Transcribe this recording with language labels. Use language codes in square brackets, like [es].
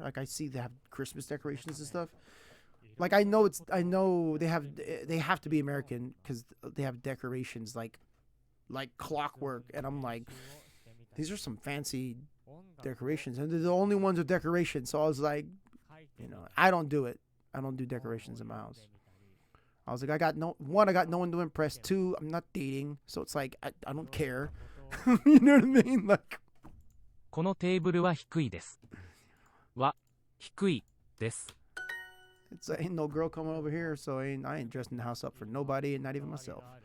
[en] Like I see they have Christmas decorations and stuff. Like I know they have to be American because they have decorations like clockwork, and I'm like, these are some fancy decorations, and they're the only ones with decorations. So I was like, you know, I don't do it. I don't do decorations in my house. I was like, I got no one to impress. Two, I'm not dating, so it's like I don't care. You know what I mean? Like, [ja] このテーブルは低いです。は低いです。 [en] it's ain't no girl coming over here, so I ain't dressing the house up for nobody, and not even myself.